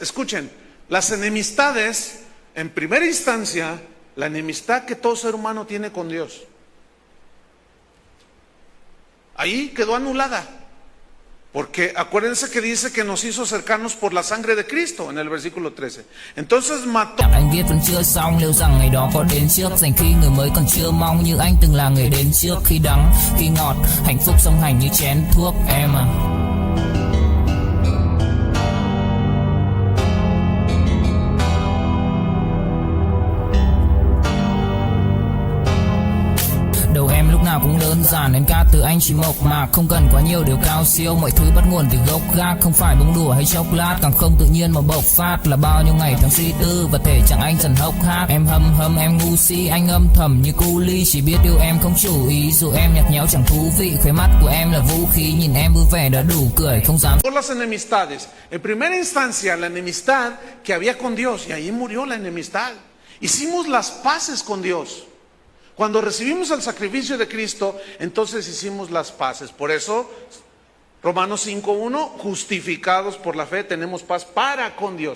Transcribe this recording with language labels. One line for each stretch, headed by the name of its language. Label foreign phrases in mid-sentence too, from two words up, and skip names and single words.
Spanish: Escuchen, las enemistades, en primera instancia, la enemistad que todo ser humano tiene con Dios. Ahí quedó anulada. Porque acuérdense que dice que nos hizo cercanos por la sangre de Cristo en el versículo 13. Entonces mató.
Vietnamese: Anh viết vẫn chưa xong, liệu rằng ngày đó có đến trước, dành khi người mới còn chưa mong, như anh từng là người đến trước. Khi đắng, khi ngọt, hạnh phúc song hành như chén thuốc em à. Đầu em lúc nào cũng đơn giản, em ca từ anh chỉ mộc mạc, không cần quá nhiều điều cao siêu, mọi thứ bắt nguồn từ gốc gác, không phải bông đùa hay chốc lát, càng không tự nhiên mà bộc phát, là bao nhiêu ngày tháng suy tư và thể chẳng anh dần hốc hác. Em hâm em ngu si, anh âm thầm như cu ly, chỉ biết yêu em không chủ ý, dù em nhạt nhẽo chẳng thú vị, khóe mắt của em là vũ khí, nhìn em vui vẻ đã đủ cười, không dám.
Spanish: Por las enemistades, en primera instancia la enemistad que había con Dios, y ahí murió la enemistad. Hicimos las paces con Dios. Cuando recibimos el sacrificio de Cristo, entonces hicimos las paces. Por eso, Romanos 5:1, justificados por la fe, tenemos paz para con Dios.